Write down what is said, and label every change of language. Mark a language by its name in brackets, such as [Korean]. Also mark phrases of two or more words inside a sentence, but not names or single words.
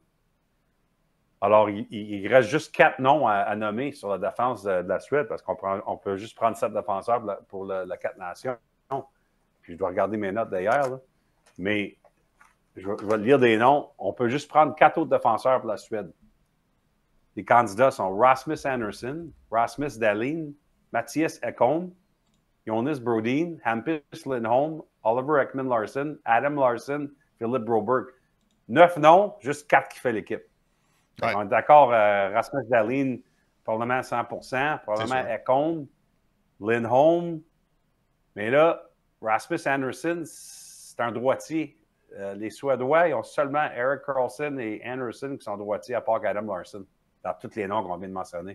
[French] Alors, il reste juste 4 noms à nommer sur la défense de la Suède parce qu'on peut juste prendre 7 défenseurs pour la 4 nations. Puis je dois regarder mes notes d'ailleurs. Mais je vais lire des noms. On peut juste prendre 4 autres défenseurs pour la Suède. Les candidats sont Rasmus Andersson, Rasmus Dahlin, Mattias Ekholm, Jonas Brodin, Hampus Lindholm, Oliver Ekman-Larsson, Adam Larsson, Philippe Broberg. 9 noms, juste 4 qui fait l'équipe. Ouais. On est d'accord, Rasmus Dahlin, probablement 100%, probablement Ekholm, Lindholm. Mais là, Rasmus Andersson, c'est un droitier. Les Suédois, ils ont seulement Erik Karlsson et Andersson qui sont droitiers, à part Adam Larsson, dans tous les noms qu'on vient de mentionner.